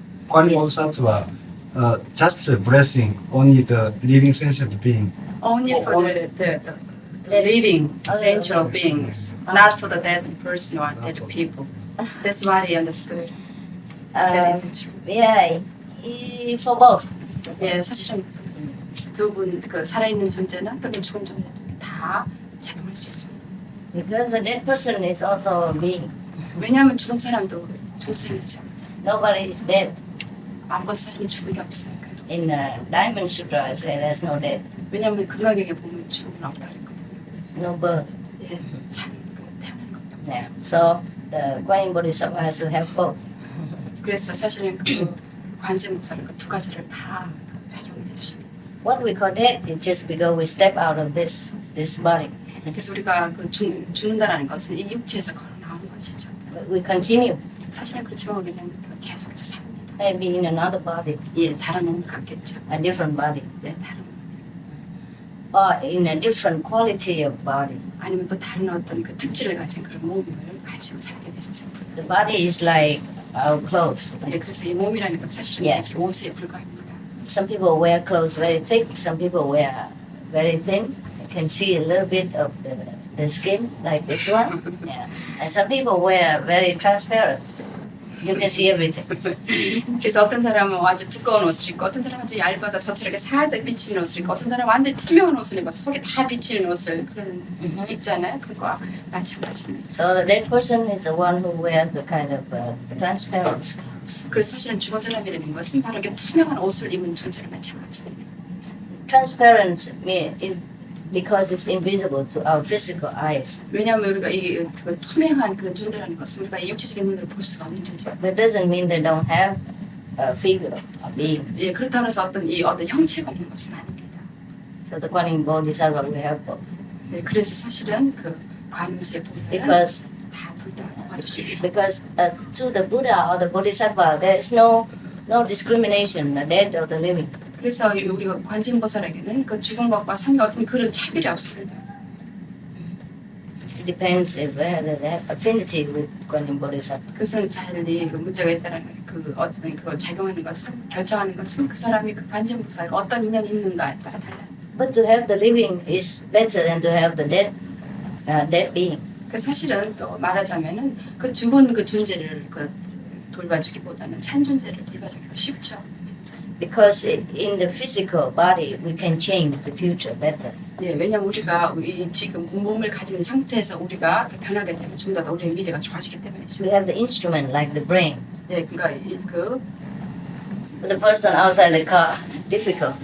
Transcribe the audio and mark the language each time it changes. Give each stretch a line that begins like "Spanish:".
English: Guanyin Bodhisattva just blessing only the living sentient being. Only for the living essential beings, not for the dead person or dead people. That's what he understood. So is it true? Yeah, for both.
Korean: 예, 사실은 두 분 그 살아있는 존재나 또는 죽은 존재도 다 작용할 수 있습니다.
English: Because the dead person is also a being.
Korean: 왜냐하면 죽은 사람도 존재이죠.
English: Nobody is dead.
Korean: 아무것도 사실은 죽은 게 없으니까요.
English: In Diamond Sutra, I say there's no dead.
Korean: 왜냐하면 금강경에 보면 죽음은 없다 그랬거든요.
English: No birth.
Korean: 예, 사는 거 태어나는 것도 없고.
English: Yeah. So the Guanyin Bodhisattva has to have both.
Korean: 그래서 사실은 그 관세 목사를 그 두 가지를 다 작용을 해주십니다.
English: What we call death is just because we step out of this body.
Korean: 그래서 우리가 그 죽는다라는 것은 이 육체에서 걸어 나오는 것이죠.
English: But we continue.
Korean: 사실은 그렇지만 우리는 계속해서 삽니다.
English: Maybe in another body.
Korean: 예, 다른 몸을 갖겠죠.
English: A different body.
Korean: 예, 다른 몸.
English: Or in a different quality of body.
Korean: 아니면 또 다른 어떤 그 특질을 가진 그런 몸을 가지고 살게 되죠.
English: The body is like our clothes.
Korean: 예, 그래서 이 몸이라는 건 사실은
English: Yes.
Korean: 옷에 불과합니다.
English: Some people wear clothes very thick. Some people wear very thin. You can see a little bit of the skin, like this one. Yeah. And some people wear very transparent. You can see everything.
Korean: 그래서 어떤 사람은 아주 두꺼운 옷을 입고 어떤 사람은 아주 얇아서 젖처럼 살짝 비치는 옷을 입고 어떤 사람은 완전히 투명한 옷을 입어서 속에 다 비치는 옷을 그런 입잖아요. 그거와 마찬가지입니다.
English: So the dead person is the one who wears the kind of transparent clothes.
Korean: 그래서 사실은 죽은 사람이라는 것은 바로 이렇게 투명한 옷을 입은 존재랑 마찬가지입니다.
English: Transparent because it's invisible to our physical eyes.
Korean: 왜냐하면 우리가 이 그 투명한 그런 존재라는 것은 우리가 이 육체적인 눈으로 볼 수가 없는 존재입니다.
English: That doesn't mean they don't have a figure, a being.
Korean: 예, 그렇다고 해서 어떤 형체가 없는 것은 아닙니다.
English: So the Guanyin Bodhisattva will have both.
Korean: 네, 그래서 사실은 그 관음세 보살은
English: Because
Korean: 다둘 다 도와주십니다.
English: because to the Buddha or the Bodhisattva there is no discrimination, the dead or the living.
Korean: 그래서 우리가 관세음보살에게는 그 죽은 것과 산 것 같은 그런 차별이 없습니다.
English: It depends if they have affinity with Guanyin Bodhisattva.
Korean: 그것은 자연히 그 문제가 있다는 그 어떤 그걸 작용하는 것은 결정하는 것은 그 사람이 그 관세음보살과 어떤 인연이 있는가에 따라 달라요.
English: But to have the living is better than to have the dead being.
Korean: 그 사실은 또 말하자면은 그 죽은 그 존재를 그 돌봐주기보다는 산 존재를 돌봐주기가 쉽죠.
English: Because in the physical body we can change the future better.
Korean: 예, 왜냐면 우리가 이 지금 몸을 가진 상태에서 우리가 변하게 되면 좀 더 우리의 미래가 좋아지기 때문이죠.
English: We have the instrument like the brain.
Korean: 예, 그러니까
English: the person outside the car difficult.